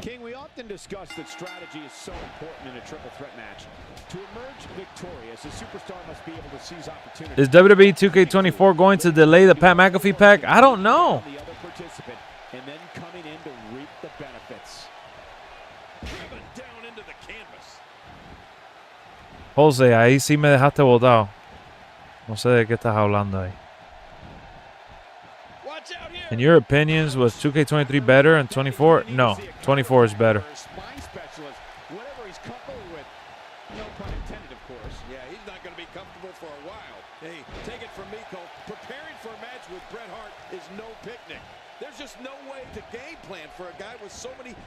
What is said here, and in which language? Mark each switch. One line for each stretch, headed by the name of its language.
English: King, we often discuss that strategy is so important in a triple threat match. To emerge victorious, a superstar must be able to seize opportunities. Is WWE 2k24 going to delay the Pat McAfee pack? I don't know. The other participant, and then coming in to reap the benefits. Down into the canvas.
Spanish: Jose, ahí sí me dejaste botado. No sé de qué estás hablando ahí.
English: Watch out here. In your opinions, was 2K23 better and 24? No, 24 is better. Spine specialist, whatever he's comfortable with. No pun intended, of course. Yeah, he's not going to be comfortable for a while. Hey, take it from me, Cole. Preparing for a match with Bret Hart is no picnic. There's just no way to game plan for a guy with so many.